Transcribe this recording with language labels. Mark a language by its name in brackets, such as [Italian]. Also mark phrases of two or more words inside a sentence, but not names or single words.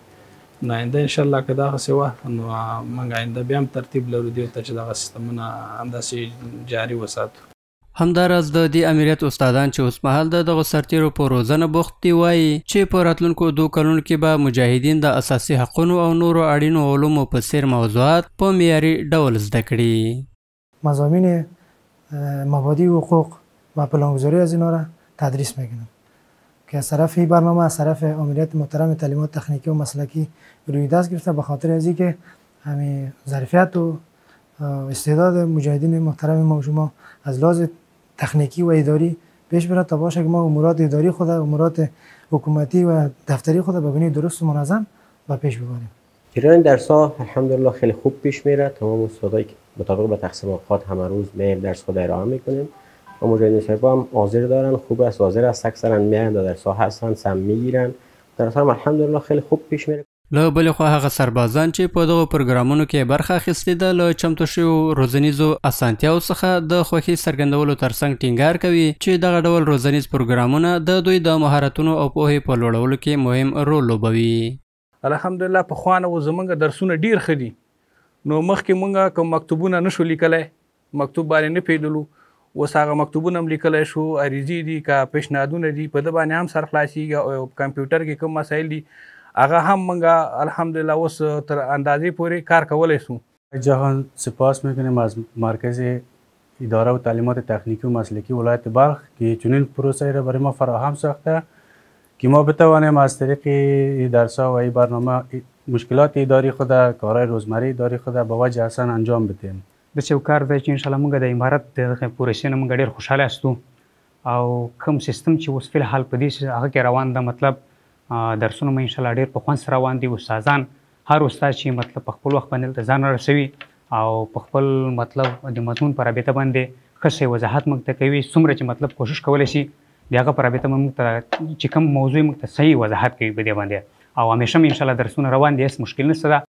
[Pashto] نو آینده انشاءالله که دغسې وه نو موږ آینده بیا هم ترتیب لرو دې ته چې دغه سیستمونه همداسې جاري وساتو. همداراز د دې امریت استادان چې اوسمهال د دغو سرتیرو په روزنه بوخت دي وایي چې په راتلونکو 2 کلونو کې به مجاهدین د اساسي حقونو او نورو اړینو علومو په څیر موضوعات په معیاري ډول زده کړي. [Persian] مضامین مبادی حقوق و پلانگذاری از اینا را تدریس میکنم که از طرف این برنامه از طرف امریت محترم تعلیمات تکنیکی و مسلکی روی دست گرفته به خاطر از اینکه همین ظرفیت و استعداد مجاهدین محترم ما شما از لحاظ تکنیکی و اداری پیش بره تا باشه که ما امورات اداری خود امورات حکومتی و دفتری خود به گونه درست و منظم و پیش ببریم. جریان درس‌ها الحمدلله خیلی خوب پیش میره. تمام استادایی که مطابق به تقسیم اوقات همه روز میایم درس خود ارائه میکنیم و مجاهدین صاحبا هم حاضر دارن، خوب است، حاضر است، اکثرا میاین درس‌ها هستن، سم میگیرن. درس‌ها هم الحمدلله خیلی خوب پیش میره. [Pashto] له بلې خوا هغه سربازان چې په دغو پروګرامونو کې برخه اخیستې ده له چمتو شویو روزنیزو اسانتیاو څخه د خوښۍ څرګندولو ترڅنګ ټینګار کوي چې دغه ډول روزنیز پروګرامونه د دوی د مهارتونو او پوهې په لوړولو کې مهم رول لوبوي. الحمدلله پخوا نه زموږ درسونه ډېر ښه دي، نو مخکې موږ کوم مکتوبونه نشو لیکلی، مکتوب باندې نه پوهېدلو. اوس هغه مکتوبونه هم لیکلی شو، عریضې دي که پیشنهادونه دي، په ده باندې هم سر خلاصېږي او کمپیوټر کې کوم مسایل دي هغه هم موږ الحمدلله اوس تر اندازې پورې کار کولی سو. [Persian] جهان سپاس میکنیم از مرکز اداره و تعلیمات تکنیکی و مسلکی ولایت بلخ که چنین پروسه را برای ما فراهم ساخته که ما بتوانیم از طریق درس‌ها و این برنامه مشکلات اداری خود، کارهای روزمره اداری خود به وجه احسن انجام بدیم. [Pashto] داسې یو کار دی چې انشاءالله موږ د امارت د پروسې نه موږ ډېر خوشحاله یاستو او کوم سیستم چې اوس فلحال په دې هغه کې روان ده، مطلب درسونه مو انشاءالله ډېر په خوند سره روان دي. استادان هر استاد چې مطلب په خپل وخت باندې ځان رسوي او په خپل مطلب د مضمون په رابطه باندې ښه شی وضاحت موږ ته کوي، څومره چې مطلب کوشش کولی شي د هغه په رابطه موږ ته چې کوم موضوع موږ ته صحیح وضاحت کوي په دې باندې او همیشه م انشاءالله درسونه روان دي، هېڅ مشکل نشته ده.